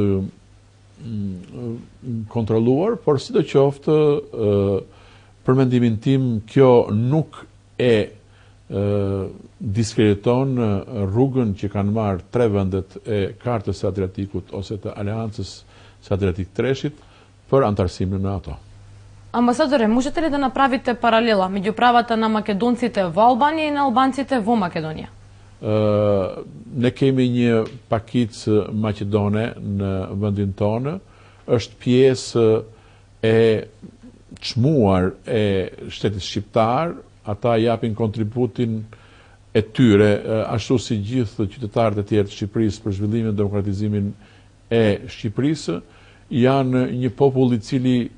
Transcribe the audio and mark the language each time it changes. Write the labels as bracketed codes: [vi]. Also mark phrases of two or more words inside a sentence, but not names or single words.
[sq] kontrolluar, por sidoqoftë për mendimin tim kjo nuk e diskrediton rrugën që kanë marrë 3 vendet e kartës së Adriatikut ose të Aleancës së Adriatik Treshit për antarësim në NATO. [mk] Амбасадоре, можете ли да направите паралела меѓу правата на македонците во Албанија и на албанците во Македонија? [sq] Ne kemi një pakicë maqedone në vendin tonë, është pjesë e çmuar e shtetit shqiptar, ata japin kontributin e tyre, ashtu si gjithë qytetarët e tjerë të Shqipërisë për zhvillimin dhe demokratizimin e Shqipërisë, janë një popull I cili